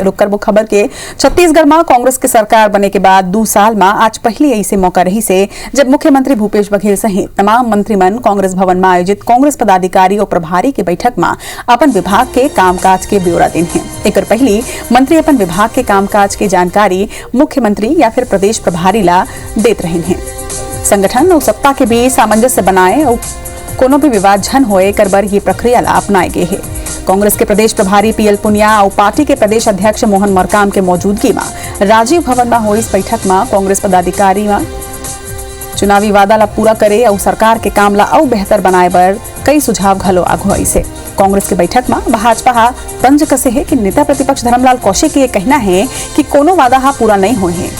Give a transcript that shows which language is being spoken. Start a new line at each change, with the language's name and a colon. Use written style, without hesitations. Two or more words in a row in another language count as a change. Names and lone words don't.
Chhattisgarhi: रुक कर वो खबर के छत्तीसगढ़ में कांग्रेस के सरकार बने के बाद 2 साल में आज पहली ऐसे मौका रही से जब मुख्यमंत्री भूपेश बघेल सहित तमाम मंत्रीमन कांग्रेस भवन में आयोजित कांग्रेस पदाधिकारी और प्रभारी के बैठक में अपन विभाग के कामकाज के ब्यौरा दिन है। एक पहली मंत्री अपन विभाग के कामकाज की जानकारी मुख्यमंत्री या फिर प्रदेश प्रभारी ला देते रहे हैं। संगठन और सत्ता के बीच सामंजस्य बनाए और कोनो भी विवाद झन होए करबर ये प्रक्रिया ला अपनाए गए है। कांग्रेस के प्रदेश प्रभारी PL पुनिया और पार्टी के प्रदेश अध्यक्ष मोहन मरकाम के मौजूदगी में राजीव भवन में हुई इस बैठक में कांग्रेस पदाधिकारी में चुनावी वादा ला पूरा करे और सरकार के काम ला और बेहतर बनाए बर कई सुझाव घलो आगुआई से। कांग्रेस के बैठक में भाजपा हा तंज कसे है कि नेता प्रतिपक्ष धर्मलाल कौशिक के कहना है कि कोनो वादा हा पूरा नहीं हुए है।